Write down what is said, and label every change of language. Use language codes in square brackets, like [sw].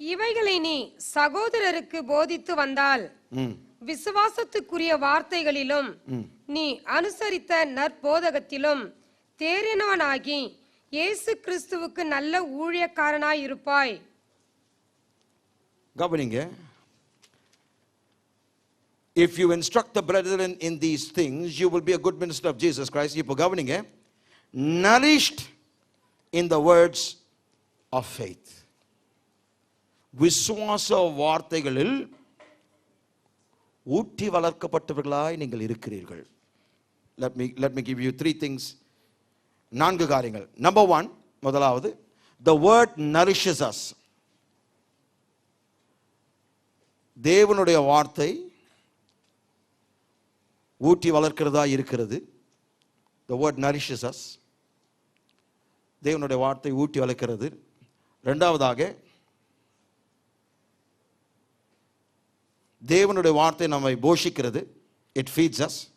[ta] இவைகளை நீ சகோதரருக்கு போதித்து வந்தால் விசுவாசத்துக்குரிய வார்த்தைகளிலும் நீ அனுசரித்த நற்போதகத்திலும் தேறினவனாகி இயேசு கிறிஸ்துவுக்கு நல்ல ஊழியக்காரனாய் இருப்பாய். கவனிங்க. [en] If you instruct the brethren in these things, you will be a good minister of Jesus Christ. [ta] இப்போ கவனிங்க. [en] Nourished in the words of faith. [ta] விசுவாச வார்த்தைகளில் ஊட்டி வளர்க்கப்பட்டவர்களாய் நீங்கள் இருக்கிறீர்கள். [en] Let me give you 3 things. [ta] 4 காரியங்கள். [en] Number 1, [ta] முதலாவது, [en] the word nourishes us. [ta] தேவனுடைய வார்த்தை ஊட்டி வளர்க்கிறதா இருக்கிறது. [en] The word nourishes us. [ta] தேவனுடைய வார்த்தை ஊட்டி வளர்க்கிறது. இரண்டாவதாக, தேவனுடைய வார்த்தை நம்மை போஷிக்கிறது. [en] It feeds us.